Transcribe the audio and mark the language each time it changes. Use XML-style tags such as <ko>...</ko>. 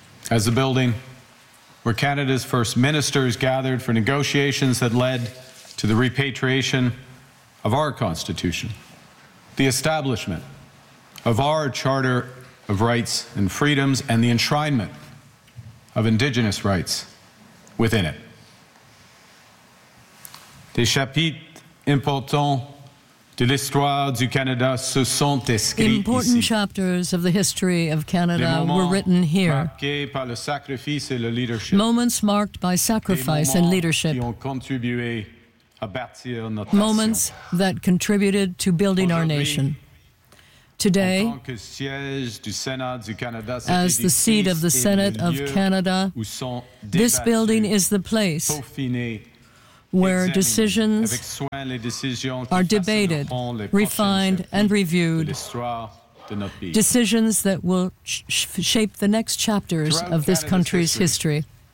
<en>As the building where Canada's first ministers gathered for negotiations that led to the repatriation of our Constitution, the establishment of our Charter of Rights and Freedoms, and the enshrinement of Indigenous rights within it.</en> <fr>Des chapitres importants de l'histoire du Canada se sont écrits ici.</fr> <en>Important chapters of the history of Canada were written here.</en> <fr>Marqués par le sacrifice et le leadership.</fr> <en>Moments marked by sacrifice and leadership.</en> <fr>Qui ont contribué à bâtir notre</fr> <en>moments</en> <fr>nation.</fr> <en>That contributed to building our nation. Today,</en> <fr>en tant que siège du Sénat du Canada,</fr> <en>as the seat of the Senate of Canada, this building is the place where decisions are debated, refined, and reviewed. Decisions that will shape the next chapters of this country's history.</en>